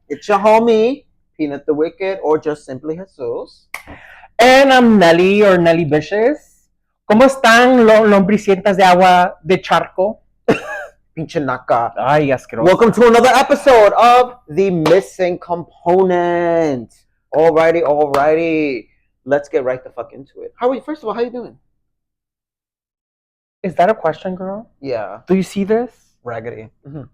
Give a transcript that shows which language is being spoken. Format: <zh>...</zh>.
<en>It's your homie, Peanut the Wicked, or just simply Jesus. And I'm Nelly or Nelly Vicious.</en> <es>¿Cómo están lombricientas de agua de charco? Pinche naca. Ay, asqueroso.</es> <en>Welcome to another episode of The Missing Component. Alrighty. Let's get right the fuck into it. How are you? First of all, how you doing? Is that a question, girl? Yeah. Do you see this? Raggedy. Mm-hmm.</en>